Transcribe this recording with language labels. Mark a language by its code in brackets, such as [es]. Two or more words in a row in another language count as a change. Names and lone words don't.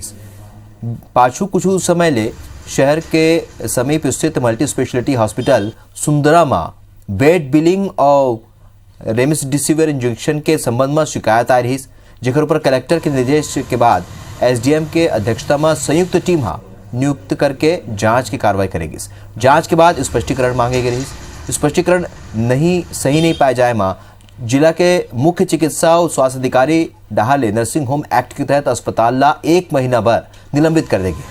[hne] पाछू कुछ समय ले शहर के समीप स्थित मल्टी स्पेशलिटी हॉस्पिटल सुंदरा में बेड बिलिंग और रेमडेसिविर इंजेक्शन के संबंध में शिकायत आ रही, जेकर ऊपर कलेक्टर के निर्देश के बाद एसडीएम के अध्यक्षता में संयुक्त टीम नियुक्त करके जांच की कार्रवाई करेगी। जांच के बाद स्पष्टीकरण मांगे गए। स्पष्टीकरण सही नहीं पाए जाए जिला के मुख्य चिकित्सा और स्वास्थ्य अधिकारी डहाले नर्सिंग होम एक्ट के तहत अस्पताल ला 1 महीना भर निलंबित कर देंगे।